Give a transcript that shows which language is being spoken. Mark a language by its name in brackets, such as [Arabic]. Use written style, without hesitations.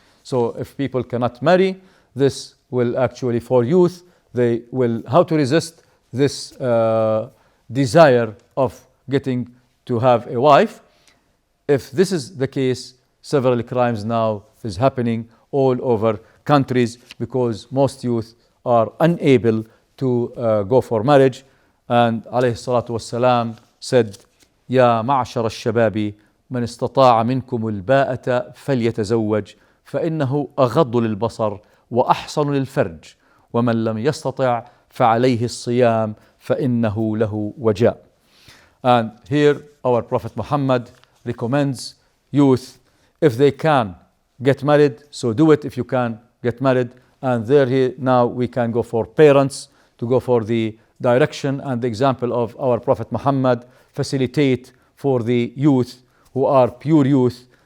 [English] So if people cannot marry, this will actually, for youth, they will, how to resist this desire of getting to have a wife. If this is the case, several crimes now is happening all over countries because most youth are unable to go for marriage. And alayhi salatu wassalam said, [Arabic] يا معشر الشباب من استطاع منكم الباءة فليتزوج فإنه أغض للبصر وأحصن للفرج ومن لم يستطع فعليه الصيام فإنه له وجاء. [English] And here our Prophet Muhammad recommends youth, if they can get married, so do it if you can get married. And there here now we can go for parents to go for the direction and the example of our Prophet Muhammad, facilitate for the youth who are pure youth.